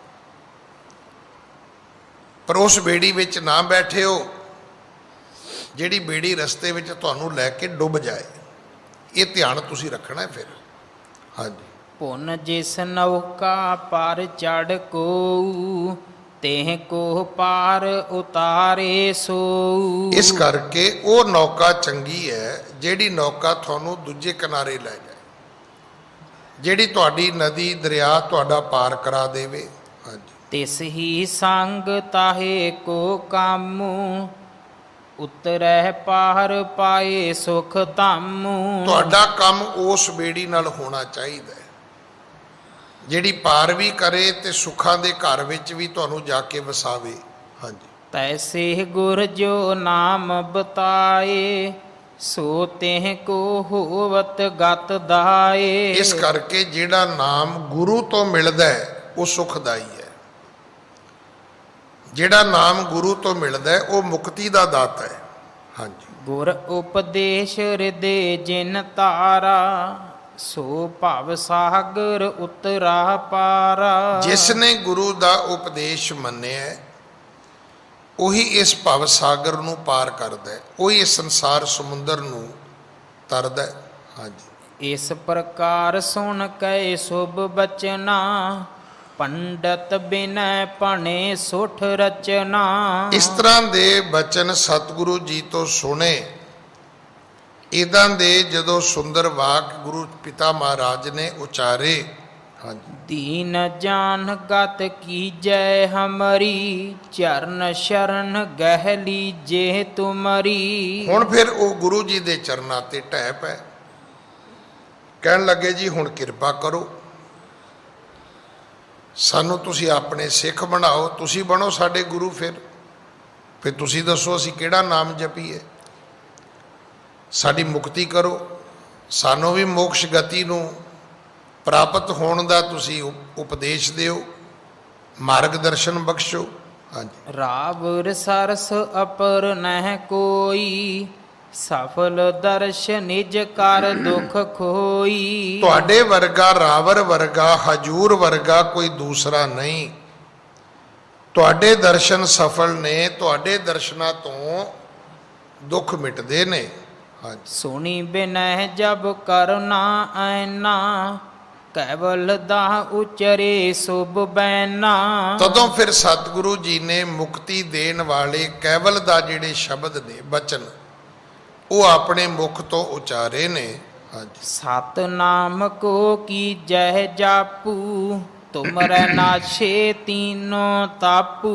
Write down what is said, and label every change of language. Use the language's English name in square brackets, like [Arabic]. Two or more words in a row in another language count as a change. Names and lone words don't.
[Punjabi] ਪਰ ਉਸ ਬੇੜੀ ਵਿੱਚ ਨਾ ਬੈਠਿਓ ਜਿਹੜੀ ਬੇੜੀ ਰਸਤੇ ਵਿੱਚ ਤੁਹਾਨੂੰ ਲੈ ਕੇ ਡੁੱਬ ਜਾਏ। ਇਹ ਧਿਆਨ ਤੁਸੀਂ ਰੱਖਣਾ ਫਿਰ। ਹਾਂਜੀ। [Braj] पुन जिस नौका पर चढ़ को, तेह को पार उतारे सो। [Punjabi] ਇਸ ਕਰਕੇ ਉਹ ਨੌਕਾ ਚੰਗੀ ਹੈ ਜਿਹੜੀ ਨੌਕਾ ਤੁਹਾਨੂੰ ਦੂਜੇ ਕਿਨਾਰੇ ਲੈ ਜਾਏ, ਜਿਹੜੀ ਤੁਹਾਡੀ ਨਦੀ ਦਰਿਆ ਤੁਹਾਡਾ ਪਾਰ ਕਰਾ ਦੇਵੇ। ਹਾਂਜੀ, [Braj] तिस ही संग ताहे को कामू, उतरह पार पाए सुख धामू। [Punjabi] ਤੁਹਾਡਾ ਕੰਮ ਉਸ ਬੇੜੀ ਨਾਲ ਹੋਣਾ ਚਾਹੀਦਾ ਹੈ ਜਿਹੜੀ ਪਾਰ ਵੀ ਕਰੇ ਤੇ ਸੁੱਖਾਂ ਦੇ ਘਰ ਵਿੱਚ ਵੀ ਤੁਹਾਨੂੰ ਜਾ ਕੇ ਵਸਾਵੇ। ਹਾਂਜੀ, [Braj] तैसे गुर जो नाम बताए, सो तेह को होवत गत दाए। [Punjabi] ਇਸ ਕਰਕੇ ਜਿਹੜਾ ਨਾਮ ਗੁਰੂ ਤੋਂ ਮਿਲਦਾ ਹੈ ਉਹ ਸੁਖਦਾਈ ਹੈ। ਜਿਹੜਾ ਨਾਮ ਗੁਰੂ ਤੋਂ ਮਿਲਦਾ ਹੈ ਉਹ ਮੁਕਤੀ ਦਾ ਦਾਤਾ ਹੈ। ਹਾਂਜੀ, [Braj] गुर उपदेश हृदय जिन तारा, सो भव सागर उतरा पारा। [Punjabi] ਜਿਸ ਨੇ ਗੁਰੂ ਦਾ ਉਪਦੇਸ਼ ਮੰਨਿਆ ਹੈ, ਉਹੀ ਇਸ ਭਵ ਸਾਗਰ ਨੂੰ ਪਾਰ ਕਰਦਾ ਹੈ, ਉਹੀ ਇਸ ਸੰਸਾਰ ਸਮੁੰਦਰ ਨੂੰ ਤਰਦਾ ਹੈ। ਹਾਂਜੀ, [Braj] इस प्रकार सुन कै शुभ बचना, पंडित बिनय पणे सुठ रचना। [Punjabi] ਇਸ ਤਰ੍ਹਾਂ ਦੇ ਬਚਨ ਸਤਿਗੁਰੂ ਜੀ ਤੋਂ ਸੁਣੇ, ਇਦਾਂ ਦੇ ਜਦੋਂ ਸੁੰਦਰ ਵਾਕ ਗੁਰੂ ਪਿਤਾ ਮਹਾਰਾਜ ਨੇ ਉਚਾਰੇ। ਹਾਂਜੀ, [Braj] दीन जान गत की जय हमारी, चरण शरण गह लीजे तुमरी। [Punjabi] ਹੁਣ ਫਿਰ ਉਹ ਗੁਰੂ ਜੀ ਦੇ ਚਰਨਾਂ ਤੇ ਢਹਿ ਪਏ, ਕਹਿਣ ਲੱਗੇ ਜੀ ਹੁਣ ਕਿਰਪਾ ਕਰੋ, ਸਾਨੂੰ ਤੁਸੀਂ ਆਪਣੇ ਸਿੱਖ ਬਣਾਓ, ਤੁਸੀਂ ਬਣੋ ਸਾਡੇ ਗੁਰੂ। ਫਿਰ ਤੁਸੀਂ ਦੱਸੋ ਅਸੀਂ ਕਿਹੜਾ ਨਾਮ ਜਪੀਏ, ਸਾਡੀ ਮੁਕਤੀ ਕਰੋ, ਸਾਨੂੰ ਵੀ ਮੋਕਸ਼ ਗਤੀ ਨੂੰ ਪ੍ਰਾਪਤ ਹੋਣ ਦਾ ਤੁਸੀਂ ਉਪਦੇਸ਼ ਦਿਓ, ਮਾਰਗ ਦਰਸ਼ਨ ਬਖਸ਼ੋ। ਹਾਂਜੀ, [Braj] राव सरस अपर नह कोई, सफल दर्श निज कर दुख खोई। [Punjabi] ਤੁਹਾਡੇ ਵਰਗਾ ਰਾਵਰ ਵਰਗਾ ਹਜੂਰ ਵਰਗਾ ਕੋਈ ਦੂਸਰਾ ਨਹੀਂ। ਤੁਹਾਡੇ ਦਰਸ਼ਨ ਸਫਲ ਨੇ, ਤੁਹਾਡੇ ਦਰਸ਼ਨਾਂ ਤੋਂ ਦੁੱਖ ਮਿਟਦੇ ਨੇ। ਹਾਂਜੀ, [Braj] सुनी बिनह जब करना ऐना, कैवल दा उचरे सुभ बैना। [Punjabi] ਤਦੋਂ ਫਿਰ ਸਤਿਗੁਰੂ ਜੀ ਨੇ ਮੁਕਤੀ ਦੇਣ ਵਾਲੇ ਕੈਵਲ ਦਾ ਜਿਹੜੇ ਸ਼ਬਦ ਨੇ, ਬਚਨ, ਉਹ ਆਪਣੇ ਮੁਖ ਤੋਂ ਉਚਾਰੇ ਨੇ। ਹਾਂਜੀ, [Braj] सतनाम को कीजै जापू, तुमरै नाछे तीनो तापू।